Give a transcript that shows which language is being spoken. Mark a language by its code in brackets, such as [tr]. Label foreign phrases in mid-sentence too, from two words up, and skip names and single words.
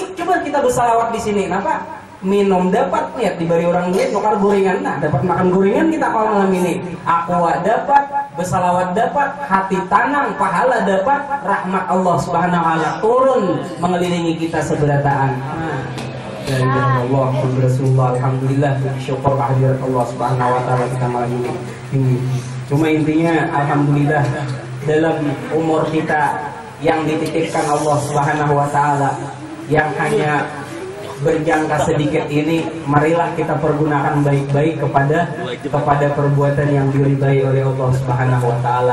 [id] Coba kita bersalawat di sini. Kenapa? [bjn] Minum dapat, lihat diberi orang duit nukar gorengan. [id] Nah, dapat makan gorengan kita kalau malam ini. Aqua dapat, bersalawat dapat, hati tenang, pahala dapat, rahmat [ar] الله سبحانه وتعالى [id] turun mengelilingi kita seberataan. [ar] يا الله, [id] Rasulullah, alhamdulillah, syukur kehadirat [ar] الله سبحانه وتعالى [id] kita malam ini. Cuma intinya alhamdulillah dalam umur kita yang dititipkan [ar] الله سبحانه وتعالى [id] yang hanya berjangka sedikit ini, marilah kita pergunakan baik-baik kepada perbuatan yang diridai oleh Allah Subhanahu wa taala.